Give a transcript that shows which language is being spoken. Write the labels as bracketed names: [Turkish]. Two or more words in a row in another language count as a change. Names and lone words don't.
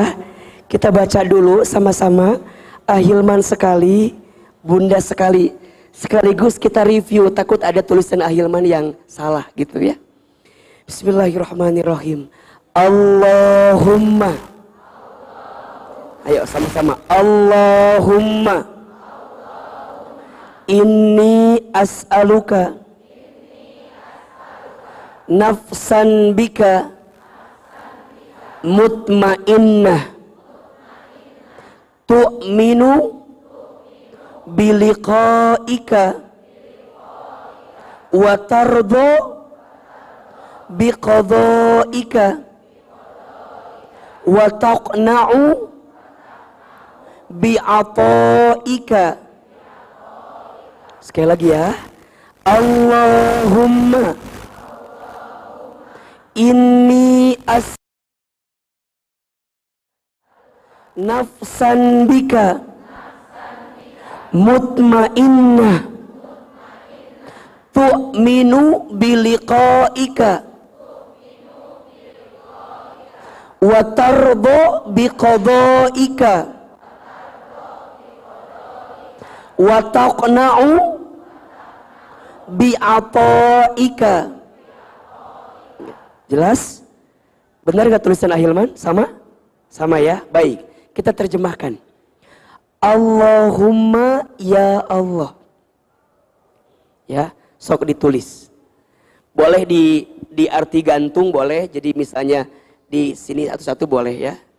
[Indonesian] Kita baca dulu sama-sama. Ahilman sekali, Bunda sekali. Sekaligus kita review, takut ada tulisan Ahilman yang salah gitu ya. [Arabic] Bismillahirrahmanirrahim. [Indonesian] Allahumma. Ayo sama-sama. [Arabic] اللهم. إني أسألك نفسا بك مطمئنة تؤمن بلقائك وترضى بقضائك وتقنع بعطائك. [Indonesian] Sekali lagi ya. [Arabic] اللهم إني نفسا بك مطمئنة تؤمن بلقائك وترضى بقضائك وتقنع بعطائك. [Indonesian] Jelas? Benar gak tulisan Ahilman? Sama? Sama ya? Baik, kita terjemahkan. [Arabic] اللهم يا الله. [Indonesian] Ya, sok ditulis. Boleh di arti gantung boleh, jadi misalnya di sini satu-satu boleh ya.